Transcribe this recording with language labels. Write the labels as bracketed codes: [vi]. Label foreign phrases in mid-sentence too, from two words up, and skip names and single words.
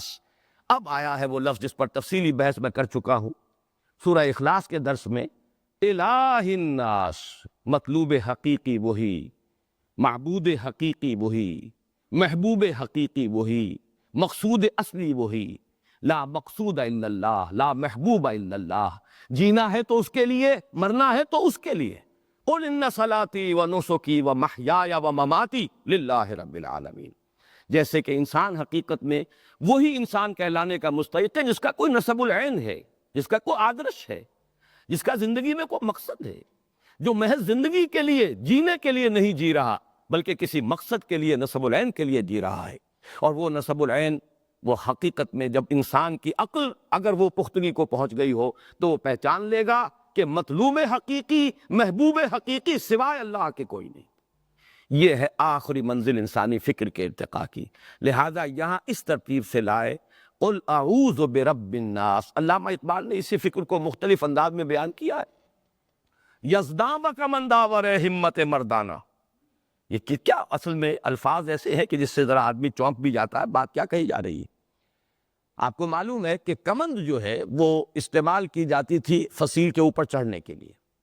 [ur] اب آیا ہے وہ لفظ جس پر تفصیلی بحث میں کر چکا ہوں سورہ اخلاص کے درس میں، [ar] الہ الناس، [ur] مطلوب حقیقی وہی، معبود حقیقی وہی، محبوب حقیقی وہی، مقصود اصلی وہی، [ar] لا مقصود الا اللہ، لا محبوب الا اللہ، [ur] جینا ہے تو اس کے لیے، مرنا ہے تو اس کے لیے۔ [ar] قل ان صلاتی و نسکی و محیای و مماتی للہ رب العالمین۔ [ur] جیسے کہ انسان حقیقت میں وہی انسان کہلانے کا مستحق ہے جس کا کوئی نسب العین ہے، جس کا کوئی آدرش ہے، جس کا زندگی میں کوئی مقصد ہے، جو محض زندگی کے لیے جینے کے لیے نہیں جی رہا بلکہ کسی مقصد کے لیے نسب العین کے لیے جی رہا ہے۔ اور وہ نسب العین وہ حقیقت میں جب انسان کی عقل اگر وہ پختگی کو پہنچ گئی ہو تو وہ پہچان لے گا کہ مطلوب حقیقی، محبوب حقیقی سوائے اللہ کے کوئی نہیں۔ یہ ہے آخری منزل انسانی فکر کے ارتقاء کی، لہذا یہاں اس ترتیب سے لائے [ar] قل اعوذ برب الناس۔ [ur] علامہ اقبال نے اسی فکر کو مختلف انداز میں بیان کیا ہے۔ یزداں کا منداور ہے ہمت مردانہ، یہ کیا اصل میں الفاظ ایسے ہیں کہ جس سے ذرا آدمی چونک بھی جاتا ہے، بات کیا کہی جا رہی ہے۔ آپ کو معلوم ہے کہ کمند جو ہے وہ استعمال کی جاتی تھی فصیل کے اوپر چڑھنے کے لیے۔